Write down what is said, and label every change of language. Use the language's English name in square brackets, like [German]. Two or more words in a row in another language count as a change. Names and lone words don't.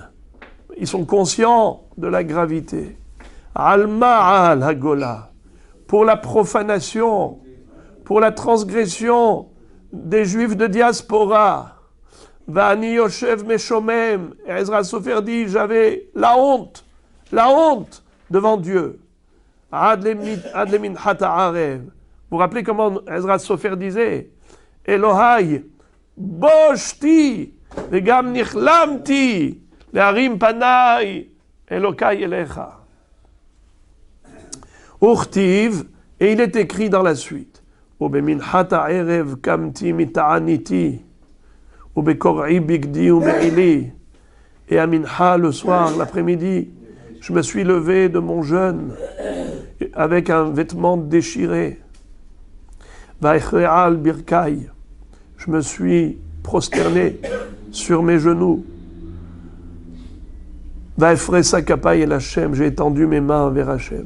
[French] Ils sont conscients de la gravité. [Hebrew] על מעל הגולה, [French] pour la profanation, pour la transgression des Juifs de diaspora. [Hebrew] ואני יושב משומם, [French] Ezra Sofer dit, j'avais la honte devant Dieu. [Hebrew] עד למנחת הערב. [French] Vous vous rappelez comment Ezra Sofer disait? [Hebrew] אלהי בשתי ונכלמתי להרים פני אלהי אליך. [French] Urtiv, et il est écrit dans la suite, [Hebrew] ובמנחת הערב קמתי מתעניתי ובקרעי בגדי ומעילי, [French] et à Mincha le soir, l'après-midi, je me suis levé de mon jeûne avec un vêtement déchiré. [Hebrew] ואכרעה על ברכי, [French] je me suis prosterné sur mes genoux. [Hebrew] ואפרשה כפי אל השם, [French] j'ai étendu mes mains vers Hashem.